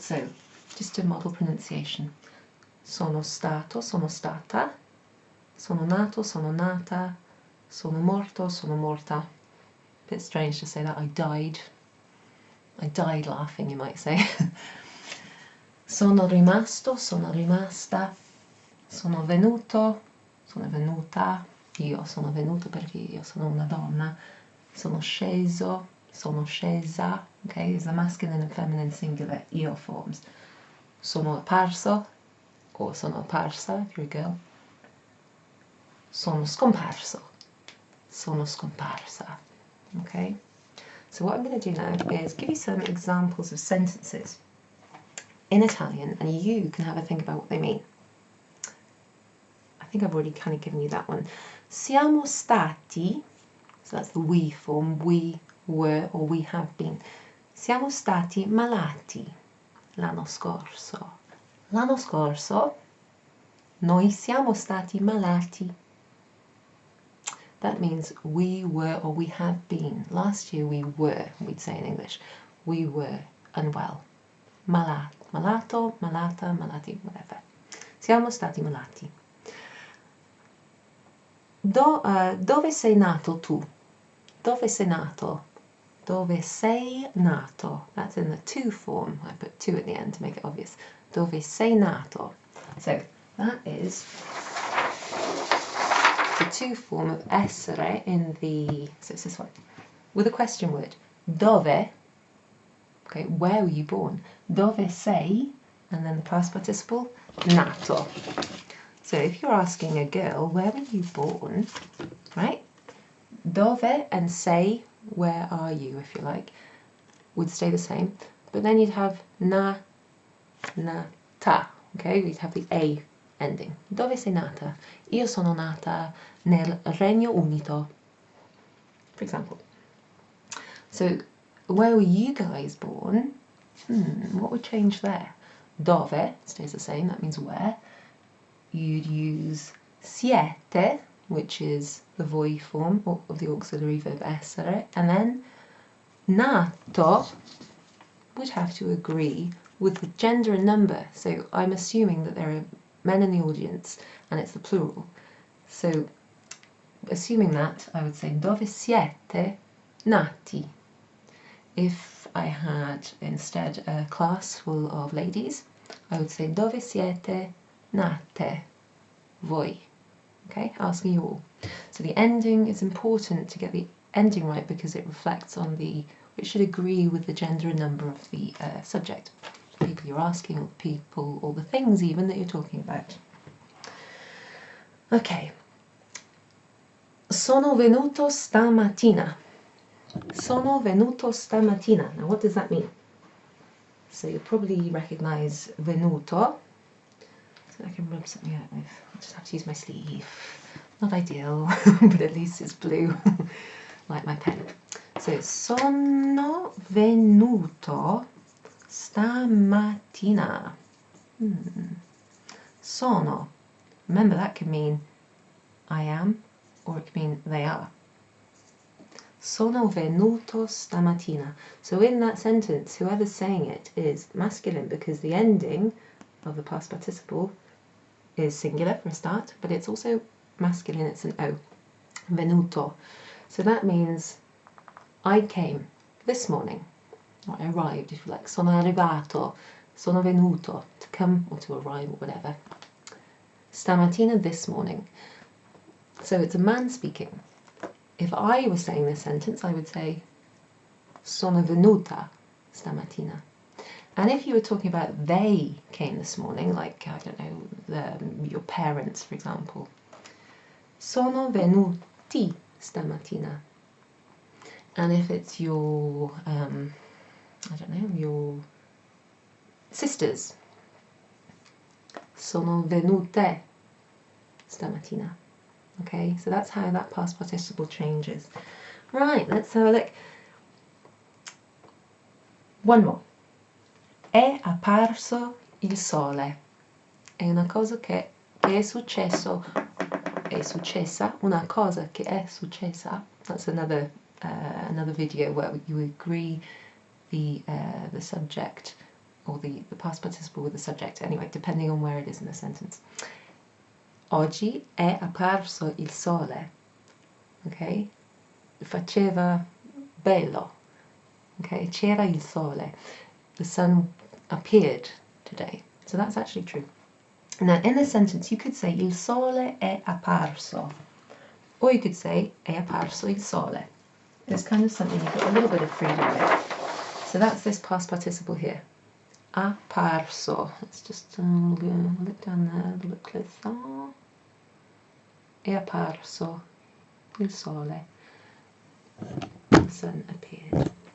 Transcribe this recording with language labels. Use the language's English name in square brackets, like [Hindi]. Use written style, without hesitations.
[English] So, just to model pronunciation. [Italian] Sono stato, sono stata. Sono nato, sono nata. Sono morto, sono morta. [English] Bit strange to say that. I died. I died laughing, you might say. [Italian] Sono rimasto, sono rimasta. Sono venuto, sono venuta. Io sono venuto perché io sono una donna. Sono sceso, sono scesa. [English] Okay, it's the masculine and feminine singular io forms. [Italian] Sono apparso, [English] or [Italian] sono apparsa [English] if you're a girl. [Italian] Sono scomparso, sono scomparsa. [English] Okay, so what I'm going to do now is give you some examples of sentences in Italian, and you can have a think about what they mean. I think I've already kind of given you that one. [Italian] Siamo stati, [English] so that's the we form, we were or we have been. [Italian] Siamo stati malati l'anno scorso. L'anno scorso noi siamo stati malati. [English] that means we were or we have been. Last year we were, we'd say in English, we were unwell. [Italian] Malato, malata, malati, whatever. Siamo stati malati. Dove sei nato tu? Dove sei nato? Dove sei nato? [English] That's in the to form. I put to at the end to make it obvious. [Italian] Dove sei nato? [English] So that is the to form of essere in the, so it's this one, with a question word. Dove, okay, where were you born? [Italian] Dove sei, [English] and then the past participle, nato. So if you're asking a girl, where were you born, right? Dove and sei, where are you, if you like, would stay the same. But then you'd have na, ta, okay? We'd have the a ending. [Italian] Dove sei nata? Io sono nata nel Regno Unito, [English] for example. So where were you guys born? What would change there? Dove stays the same, that means where. You'd use siete, which is the voi form of the auxiliary verb essere, and then nato would have to agree with the gender and number. So I'm assuming that there are men in the audience and it's the plural. So assuming that, I would say [Italian] dove siete nati. [English] If I had instead a class full of ladies, I would say [Italian] dove siete nate voi. [English] Okay, asking you all. So the ending is important to get the ending right because it reflects on the, it should agree with the gender and number of the subject, the people you're asking, or the people, or the things even that you're talking about. Okay. [Italian] Sono venuto stamattina. Sono venuto stamattina. [English] Now what does that mean? So you'll probably recognise venuto. So I can rub something out with. I'll just have to use my sleeve. Not ideal, but at least it's blue, like my pen. [Italian] So sono venuto stamattina. Sono. [English] Remember, that could mean I am, or it could mean they are. [Italian] Sono venuto stamattina. [English] So in that sentence, whoever's saying it is masculine because the ending of the past participle is singular for a start, but it's also masculine, it's an O. Venuto. So that means I came this morning, or I arrived, if you like. [Italian] Sono arrivato, sono venuto, [English] to come or to arrive or whatever. Stamattina, this morning. So it's a man speaking. If I was saying this sentence, I would say [Italian] sono venuta stamattina. [English] And if you were talking about they came this morning, like, I don't know, your parents, for example, [Italian] sono venuti stamattina. [English] And if it's your, I don't know, your sisters, [Italian] sono venute stamattina. [English] Okay, so that's how that past participle changes. Right, let's have a look. One more. [Italian] È apparso il sole. È una cosa che è successo. È successa. Una cosa che è successa. [English] That's another video where you agree the subject or the past participle with the subject. Anyway, depending on where it is in the sentence. [Italian] Oggi è apparso il sole, ok? Faceva bello, ok? C'era il sole. [English] The sun appeared today. So that's actually true. Now, in the sentence, you could say [Italian] il sole è apparso, [English] or you could say [Italian] è apparso il sole. [English] It's kind of something you've got a little bit of freedom with. So that's this past participle here. Apparso. Let's just look down there a little bit closer. [Italian] È apparso il sole. [English] The sun appeared.